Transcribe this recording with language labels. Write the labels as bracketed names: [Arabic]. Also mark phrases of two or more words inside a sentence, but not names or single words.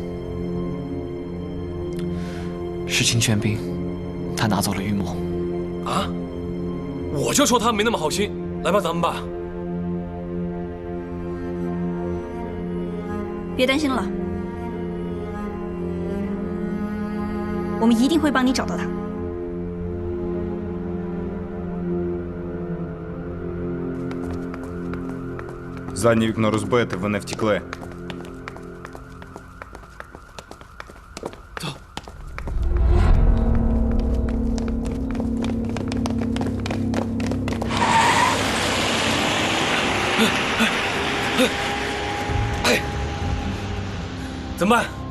[Chinese] 是秦玄彬，他拿走了玉木。啊！我就说他没那么好心。来吧，咱们吧。别担心了，我们一定会帮你找到他。 [Ukrainian] Заднє вікно розбите, вони втекли. [Chinese] Hey, 怎么办？